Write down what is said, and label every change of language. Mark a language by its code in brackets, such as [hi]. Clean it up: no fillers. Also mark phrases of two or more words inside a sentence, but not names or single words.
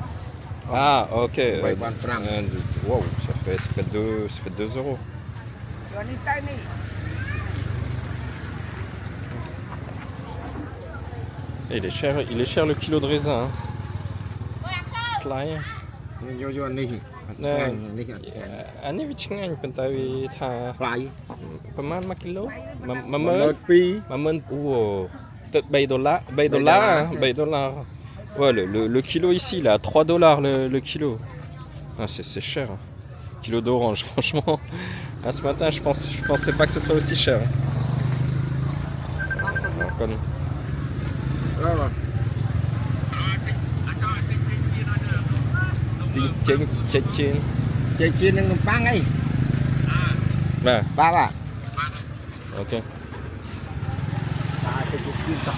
[en] Fly. Ah, ok. [fr] Francs. Wow, ça fait 2 euros. Et il est cher le kilo de raisin. Hein. Klein. [km] យកនេះឆ្ងាញ់នេះអត់ឆ្ងាញ់ អានេះវាឆ្ងាញ់ប៉ុន្តែវាថា ថ្លៃ ប្រហែល1គីឡូ 12000 [fr] 10000 peut-être $3 $3 ouais le kilo ici il est à $3 le kilo ah, c'est cher hein. Kilo d'orange franchement ah, ce matin je pensais pas que ce soit aussi cher comme ចេញ [km] ចេកជៀននឹងនំប៉័ងអី បាទ បាទ អូខេ ចេកជៀនចោះ